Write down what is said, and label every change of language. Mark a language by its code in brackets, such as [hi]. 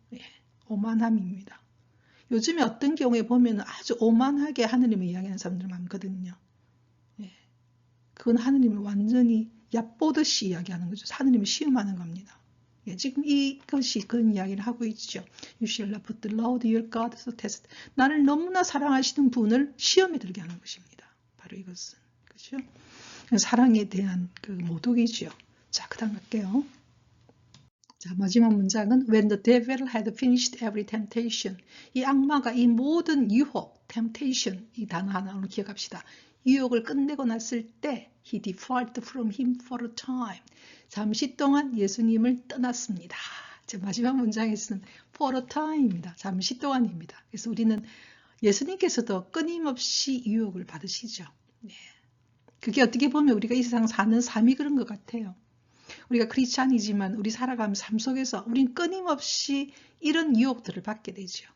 [ko] 예, 오만함입니다. 요즘에 어떤 경우에 보면 아주 오만하게 하느님을 이야기하는 사람들 많거든요. 예, 그건 하느님을 완전히 얕보듯이 이야기하는 거죠. 하느님을 시험하는 겁니다. 예, 지금 이것이 그런 이야기를 하고 있죠. [en] You shall not put the Lord your God to test. [ko] 나를 너무나 사랑하시는 분을 시험에 들게 하는 것입니다. 바로 이것은. 그렇죠? 사랑에 대한 그 모독이죠. 자, 그 다음 갈게요. 자, 마지막 문장은 [en] When the devil had finished every temptation. [ko] 이 악마가 이 모든 유혹, temptation, 이 단어 하나 오늘 기억합시다. 유혹을 끝내고 났을 때 [en] He departed from him for a time. [ko] 잠시 동안 예수님을 떠났습니다. 제 마지막 문장에서는 [en] for a time [ko] 입니다. 잠시 동안입니다. 그래서 우리는 예수님께서도 끊임없이 유혹을 받으시죠. 네. 그게 어떻게 보면 우리가 이 세상 사는 삶이 그런 것 같아요. 우리가 크리스찬이지만 우리 살아가는 삶 속에서 우린 끊임없이 이런 유혹들을 받게 되죠.